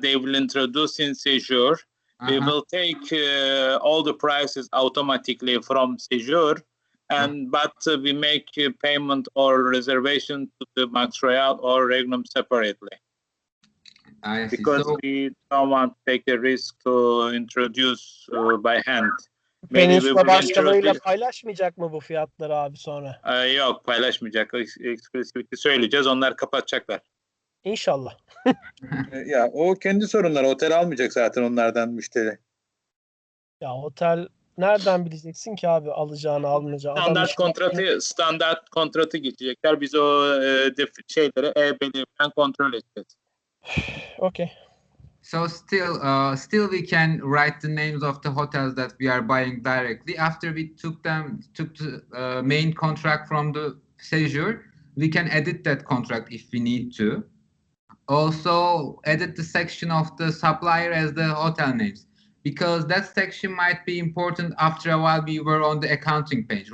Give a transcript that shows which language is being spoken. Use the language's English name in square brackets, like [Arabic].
[English] They will introduce in Séjour. We will take all the prices automatically from Séjour, but we make payment or reservation to the Max Royal or Regnum separately. I see. Because we don't want to take a risk to introduce by hand. [Turkish] Peninsula başkalarıyla paylaşmayacak mı bu fiyatları abi sonra? Yok, paylaşmayacak. Exclusivity söyleyeceğiz. Onlar kapatacaklar. İnşallah. Ya o kendi sorunları. Otel almayacak zaten onlardan müşteri. Ya otel nereden bileceksin ki abi alacağını almayacağını? Standart kontratı geçecekler. Biz o şeyleri e-belirten kontrol edeceğiz. [English] Okay. So still we can write the names of the hotels that we are buying directly. After we took the main contract from the Séjour, we can edit that contract if we need to. Also edit the section of the supplier as the hotel names, because that section might be important after a while we were on the accounting page.